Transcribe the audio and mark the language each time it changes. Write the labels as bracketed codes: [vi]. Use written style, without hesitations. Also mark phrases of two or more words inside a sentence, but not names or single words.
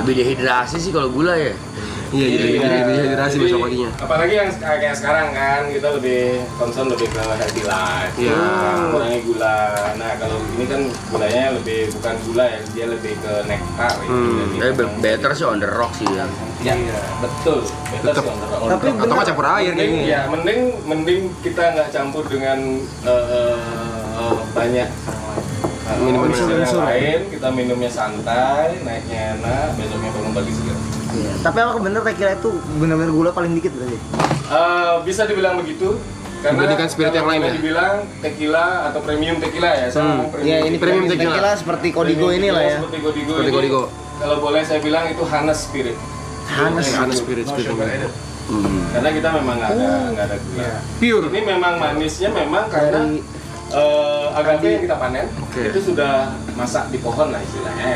[id] Lebih dehidrasi sih kalau gula ya. iya jadi dehidrasi Jadi, besok paginya. Apalagi yang kayak sekarang kan kita lebih concern lebih ke [en] healthy life, [id] Iya. kurangi gula. Nah kalau ini kan gulanya lebih bukan gula ya, dia lebih ke nektar. [en] Better sih on the rock [id] sih ya. Iya, betul. Tetep. Tapi Atau nggak campur air kayak gini. Ya, mending kita nggak campur dengan banyak Minuman unsur lain. Kita minumnya santai, naiknya enak, besoknya bangun pagi segar. Iya. Tapi apa bener tequila itu benar-benar gula paling dikit berarti? Bisa dibilang begitu. Karena Dibandingkan spirit yang lain ya? dibilang tequila atau premium tequila ya. Saya ngomong Iya, ini Premium premium tequila. tequila seperti Codigo ini lah ya. Seperti Codigo. Seperti ini, Codigo. Kalau boleh saya bilang itu Hanes Spirit. Karena spirit. Karena kita memang nggak ada gula. Pure. Ini memang manisnya memang karena agave yang kita panen itu sudah masak di pohon lah istilahnya.